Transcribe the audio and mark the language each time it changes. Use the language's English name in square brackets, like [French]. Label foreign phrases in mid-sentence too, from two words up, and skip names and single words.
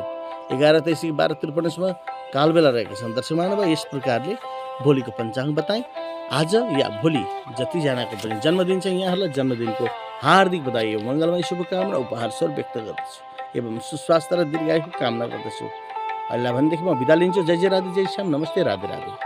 [Nepali] 11:23 देखि 12:53 सम्म काल बेला रहेका छन्। दर्शक महानुभाव, यस प्रकारले भोलिको पञ्चाङ्ग बताएँ। आज या भोलि जतिजनाको पनि जन्मदिन छ यहाँहरूलाई जन्मदिनको हार्दिक बधाई एवं मङ्गलमय शुभकामना उपहार स्वरूप व्यक्त गर्दछु एवं सुस्वास्थ्य र दीर्घायुको कामना गर्दछु। अहिले भनेदेखि म बिदा लिन्छु। जय जय राधे, जय श्याम, नमस्ते, राधे राधे।